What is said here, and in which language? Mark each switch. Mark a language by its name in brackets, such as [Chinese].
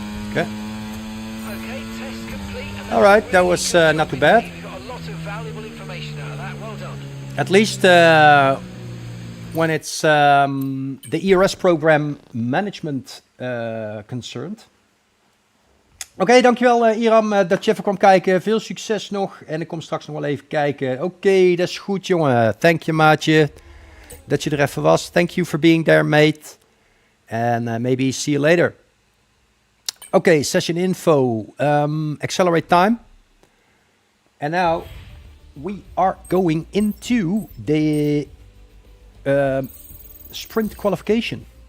[English] Okay. Okay, test complete. And All right, that was not too bad. You got a lot of valuable information out of that. Well done. At least when it's the ERS program management concerned. [Dutch] Oké, dankjewel Iram dat je even kwam kijken. Veel succes nog. En ik kom straks nog wel even kijken. Oké, dat is goed jongen. [English] Thank you [Dutch] maatje. Dat je er even was. [English] Thank you for being there mate. And maybe see you later. Okay, session info. Accelerate time. And now we are going into the sprint qualification.